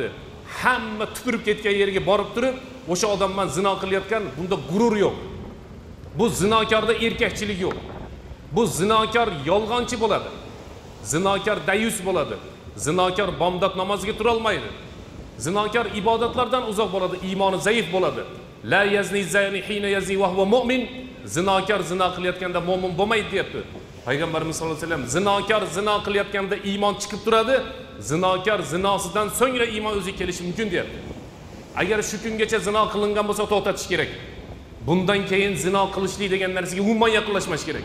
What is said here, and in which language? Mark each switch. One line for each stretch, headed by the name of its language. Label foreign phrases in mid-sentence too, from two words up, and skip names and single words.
Uzbek: Hamma tupurib ketgan yerga borib turib, o'sha odam bilan zino qilayotgan, bunda g'urur yo'q. Bu zinokorda erkakchilik yo'q. Bu zinokor yolg'onchi bo'ladi. Zinokor dayus bo'ladi. Zinokor bomdod namoziga tura olmaydi. Zinokor ibodatlardan uzoq bo'ladi, iymoni zaif bo'ladi.
Arabic: لا يزني الزاني حين يزني وهو مؤمن.
Uzbek: Zinokor zino qilayotganda mu'min bo'lmaydi deyapti. Payg'ambarimiz
Arabic: صلى الله عليه وسلم
Uzbek: zinokor zino qilayotganda iymon chiqib turadi. Zinokor zinosidan so'ngra iymon o'ziga kelishi mumkin deyapti. Agar shu kungacha zino qilingan bo'lsa, to'xtatish kerak. Bundan keyin zino qilishlik degan narsaga umuman yaqinlashmash kerak.